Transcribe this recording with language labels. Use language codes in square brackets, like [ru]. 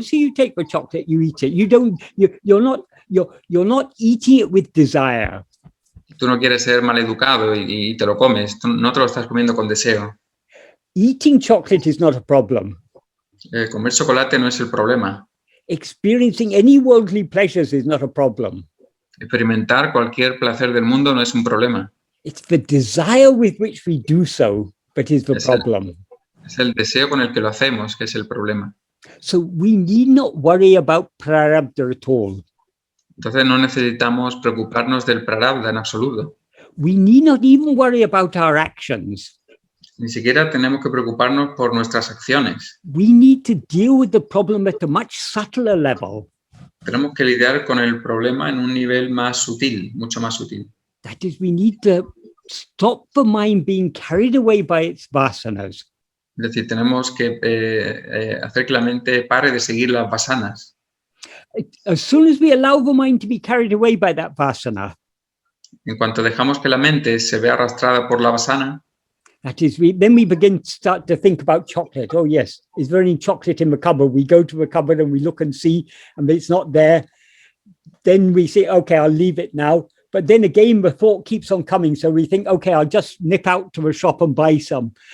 [en] So you take the chocolate, you eat it. You're not eating it with desire. [es] Tú no quieres ser maleducado y te lo comes. Tú no te lo estás comiendo con deseo. [en] Eating chocolate is not a problem. [es] Comer chocolate no es el problema. [en] Experiencing any worldly pleasures is not a problem. [es] Experimentar cualquier placer del mundo no es un problema. [en] It's the desire with which we do so that is the problem. [es] Es el deseo con el que lo hacemos que es el problema. [en] So we need not worry about prarabdha at all. [es] Entonces no necesitamos preocuparnos del prarabdha en absoluto. [en] We need not even worry about our actions. [es] Ni siquiera tenemos que preocuparnos por nuestras acciones. [en] We need to deal with the problem at a much subtler level. [es] Tenemos que lidiar con el problema en un nivel más sutil, mucho más sutil. [en] That is, we need to stop the mind being carried away by its vasanas. [es] Es decir, tenemos que hacer que la mente pare de seguir las vasanas. [en] As soon as we allow the mind to be carried away by that vasana, [es] en cuanto dejamos que la mente se vea arrastrada por la vasana, [en] that is, then we start to think about chocolate. Oh yes, is there any chocolate in the cupboard? We go to the cupboard and we look and see, and it's not there. Then we say, okay, I'll leave it now. But then again, the thought keeps on coming. So we think, okay, I'll just nip out to the shop and buy some.